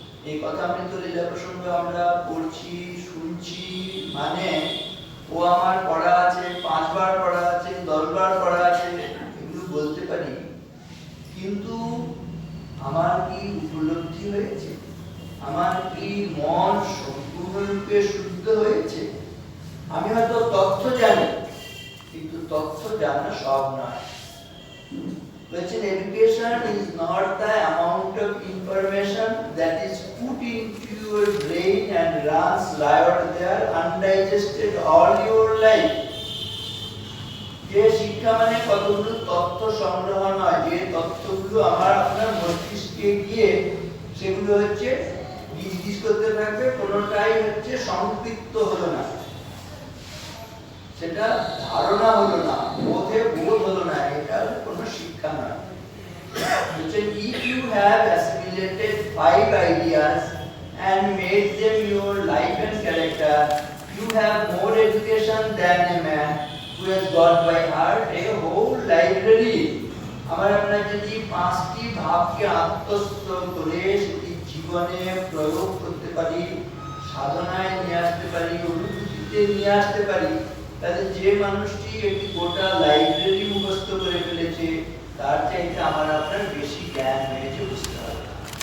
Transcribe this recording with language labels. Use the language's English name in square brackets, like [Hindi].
[Bangla] এই কথা আমি তো লীলা প্রসঙ্গে আমরা পড়ছি, শুনছি, মানে ও আমার পড়া আছে, 5 বার পড়া আছে, 10 বার পড়া আছে, এগুলো বলতে পারি, কিন্তু আমার কি উপলব্ধি হয়েছে? আমার কি মন সম্পূর্ণরূপে শুদ্ধ হয়েছে? আমি হয়তো তথ্য জানি, কিন্তু তথ্য জানা সব নয়। বলছেন [English] education is not the amount of information that is put into your brain and runs live there undigested all your life. [Bangla] যে শিক্ষা মানে কতগুলো তথ্য সংগ্রহ নয়, যে তথ্যগুলো আমার আপনার মস্তিষ্কে গিয়ে সেগুলো হচ্ছে গিজ করতে থাকবে, কোনোটাই হচ্ছে সংপৃক্ত হলো না, সেটা ধারণা হলো না, বোধ হলো না, এটা কোনো শিক্ষা নয়। [English] If you have assimilated 5 ideas and made them your life and character, you have more education than a man who has got by heart a whole library. [Bangla] আমার আপনার যদি 5টি ভাবকে আত্মস্থ করে সেটি জীবনে প্রয়োগ করতে পারি, সাধনায় নিয়ে আসতে পারি, অনুভূতিতে নিয়ে আসতে পারি, তাহলে যে মানুষটি একটি গোটা লাইব্রেরি মুখস্থ করে ফেলেছে তার চাইতে আমার আপনার বেশি জ্ঞান হয়েছে বুঝতে হবে।